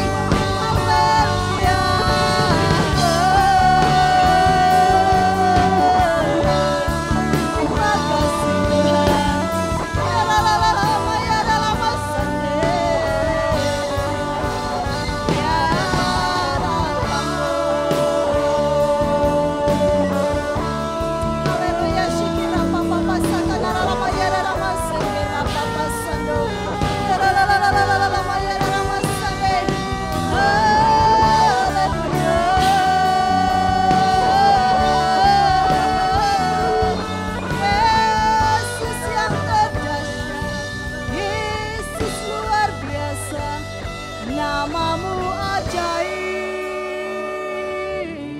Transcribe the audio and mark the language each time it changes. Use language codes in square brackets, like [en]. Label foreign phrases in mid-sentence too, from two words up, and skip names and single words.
[id] Haleluya. Terima kasih Tuhan. Haleluya, shikira papa pasaka darama yara rama sekera papa sando. Darama yara rama sande. Haleluya. Yesus yang terdahsyat, Yesus luar biasa, nama-Mu ajaib.